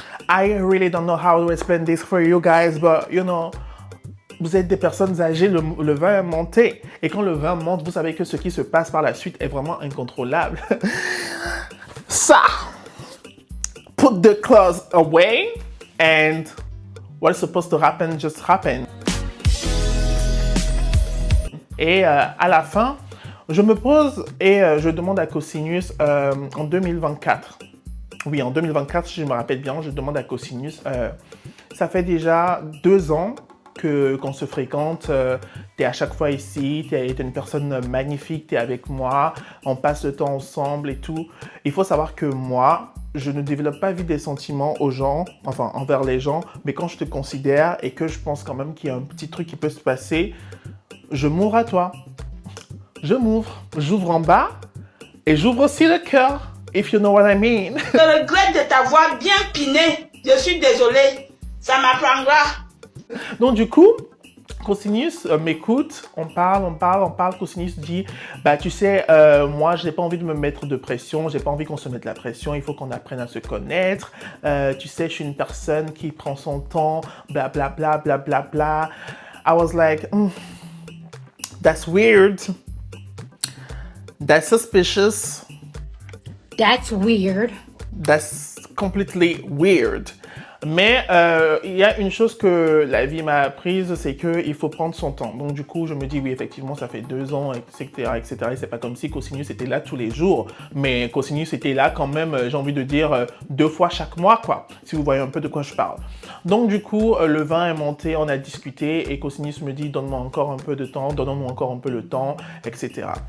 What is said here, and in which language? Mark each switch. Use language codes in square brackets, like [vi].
[en] I really don't know how to explain this for you guys, but you know... [fr] Vous êtes des personnes âgées, le vin est monté. Et quand le vin monte, vous savez que ce qui se passe par la suite est vraiment incontrôlable. Ça! [en] Put the clothes away and what's supposed to happen just happened. [fr] Et à la fin, je me pose et je demande à Cosinus en 2024. Oui, en 2024, si je me rappelle bien, je demande à Cosinus. Ça fait déjà 2 ans qu'on se fréquente, tu es à chaque fois ici, tu es une personne magnifique, tu es avec moi, on passe le temps ensemble et tout. Il faut savoir que moi, je ne développe pas vite des sentiments aux gens, enfin envers les gens, mais quand je te considère et que je pense quand même qu'il y a un petit truc qui peut se passer, je m'ouvre à toi. Je m'ouvre, j'ouvre en bas et j'ouvre aussi le cœur, [en] if you know what I mean. [fr] Je regrette de t'avoir bien piné, je suis désolée, ça m'apprendra. Donc du coup, Cosinus m'écoute, on parle. Cosinus dit, bah tu sais, moi j'ai pas envie de me mettre de pression, j'ai pas envie qu'on se mette la pression, il faut qu'on apprenne à se connaître. Tu sais, je suis une personne qui prend son temps, bla bla bla bla bla bla. [en] I was like, that's weird, that's suspicious, That's weird. that's completely weird. [fr] Mais il y a une chose que la vie m'a apprise, c'est qu'il faut prendre son temps. Donc du coup, je me dis, oui, effectivement, ça fait 2 ans, etc., etc. Et c'est pas comme si Cosinus était là tous les jours. Mais Cosinus était là quand même, j'ai envie de dire, 2 fois chaque mois, quoi. Si vous voyez un peu de quoi je parle. Donc du coup, le vin est monté, on a discuté et Cosinus me dit, donne-moi encore un peu de temps, donnons-nous encore un peu le temps, etc.